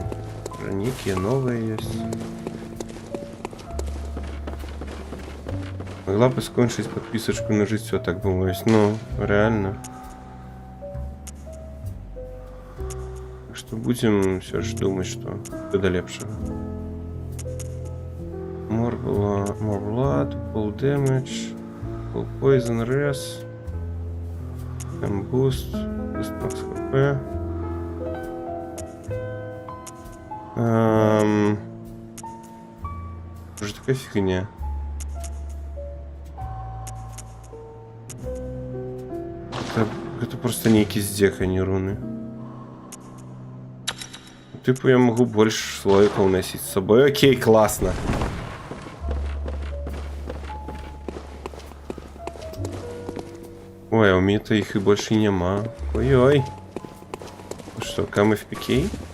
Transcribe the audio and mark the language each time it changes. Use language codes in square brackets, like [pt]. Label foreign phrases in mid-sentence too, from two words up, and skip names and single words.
[be] Нейкія новыя ёсць. Могла бы скончыць подписочку на жыццё, так бы мовіць. [ru] Ну, реально. [be] Так што будзем все ж думаць, што да лепшага. [en] More blood, full damage, full poison res, boost max HP. [ru] Что такая фигня? Это просто некий здек, а не руны. Типа я могу больше слоиков носить с собой. Окей, классно. Ой, а у меня-то их и больше нема. Ой-ой. Ну что, [en] come FPK?